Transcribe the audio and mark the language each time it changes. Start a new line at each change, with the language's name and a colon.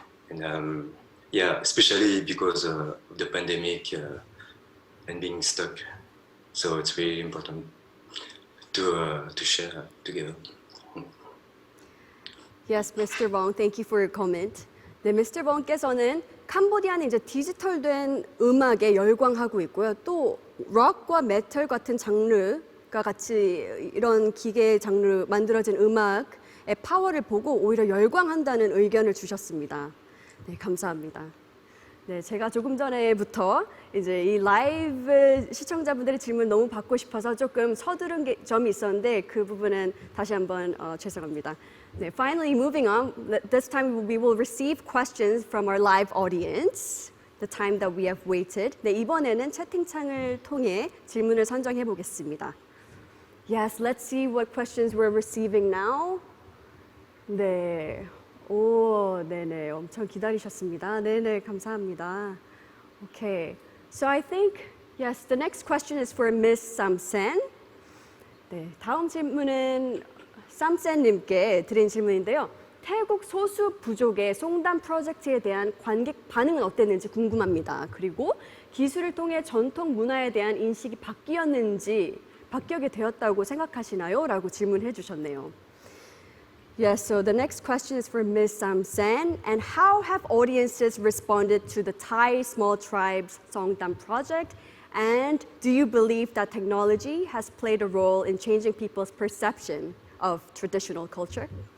English: And yeah, especially because of the pandemic and being stuck. So it's really important to share together. Yes, Mr. Bong, thank you for your comment.
Korean: 네, Mr. Bong께서는 캄보디아는 이제 디지털된 음악에 열광하고 있고요. 또 록과 메탈 같은 장르가 같이 이런 기계 장르 만들어진 음악의 파워를 보고 오히려 열광한다는 의견을 주셨습니다. 네, 감사합니다. 네, 제가 조금 전에부터 이제 이 라이브 시청자분들의 질문 너무 받고 싶어서 조금 서두른 점이 있었는데 그 부분은 다시 한번 죄송합니다. 네,
English: finally moving on, this time we will receive questions from our live audience, the time that we have waited.
Korean: 네, 이번에는 채팅창을 통해 질문을 선정해 보겠습니다.
English: Yes, let's see what questions we're receiving now.
Korean: 네. 오, 네네, 엄청 기다리셨습니다. 네네, 감사합니다.
English: Okay, so I think, yes, the next question is for Miss Samsen.
Korean: 네, 다음 질문은 쌈센님께 드린 질문인데요. 태국 소수 부족의 송담 프로젝트에 대한 관객 반응은 어땠는지 궁금합니다. 그리고 기술을 통해 전통 문화에 대한 인식이 바뀌게 되었다고 생각하시나요? 라고 질문해 주셨네요.
English: Yes, so the next question is for Ms. Samsen. And how have audiences responded to the Thai Small Tribes Songdam project? And do you believe that technology has played a role in changing people's perception of traditional culture?